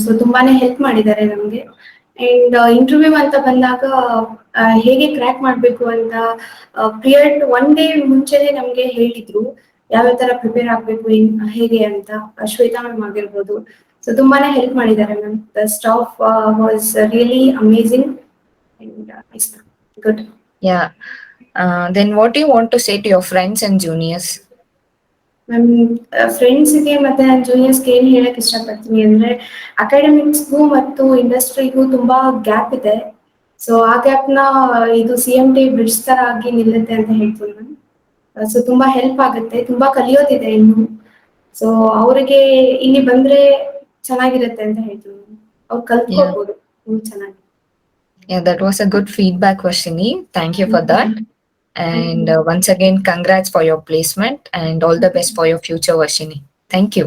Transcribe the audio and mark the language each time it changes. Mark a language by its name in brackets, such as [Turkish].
[Kannada] So ತುಂಬಾನೇ help ಮಾಡಿದ್ದಾರೆ ನಮಗೆ. ಅಂಡ್ ಇಂಟರ್ವ್ಯೂ ಅಂತ ಬಂದಾಗ ಹೇಗೆ ಕ್ರ್ಯಾಕ್ ಮಾಡಬೇಕು ಅಂತ ಪ್ರಿಯರ್ 1 ಡೇ ಮುಂಚೆನೆ ನಮಗೆ ಹೇಳಿದ್ರು, ಯಾವ್ಯಾವ ತರ ಪ್ರಿಪೇರ್ ಆಗಬೇಕು ಹೇಗೆ ಅಂತ. ಶ್ವೇತಾ ಮ್ಯಾಮ್ ಆಗಿರ್ಬೋದು. ಸೊ ತುಂಬಾನೇ ಹೆಲ್ಪ್ ಮಾಡಿದ್ದಾರೆ ma'am. [English] The staff was really amazing and it's good. Yeah. Then what do you want to say to your friends and juniors? [Kannada] Ma'am ಫ್ರೆಂಡ್ಸ್ಗೆ ಮತ್ತೆ ನನ್ನ ಜೂನಿಯರ್ಸ್ಗೆ ಏನು ಹೇಳಕ್ ಇಷ್ಟಪಡ್ತೀನಿ ಅಂದ್ರೆ, ಅಕಾಡೆಮಿಕ್ಸ್ಗೂ ಮತ್ತು ಇಂಡಸ್ಟ್ರಿಗೂ ತುಂಬಾ ಗ್ಯಾಪ್ ಇದೆ. ಸೊ ಆ ಗ್ಯಾಪ್ನ ಇದು CMT ಬ್ರಿಡ್ಜ್ ತರ ಆಗಿ ನಿಲ್ಲುತ್ತೆ ಅಂತ ಹೇಳ್ತೀನಿ ಮ್ಯಾಮ್. ಸೊ ತುಂಬಾ ಹೆಲ್ಪ್ ಆಗುತ್ತೆ, ತುಂಬಾ ಕಲಿಯೋದಿದೆ ಇನ್ನು. ಸೊ ಅವ್ರಿಗೆ ಇಲ್ಲಿ ಬಂದ್ರೆ ಚೆನ್ನಾಗಿರುತ್ತೆ ಅಂತ ಹೇಳ್ತೀನಿ. ಅವ್ರು [English] Yeah. [Kannada] ಕಲ್ತ್ಕೋಬಹುದು ಇನ್ನು ಚೆನ್ನಾಗಿ. [English] Yeah, that was a good feedback, Varshini. Thank you for that. And once again, congrats for your placement and all the best for your future, Varshini. Thank you.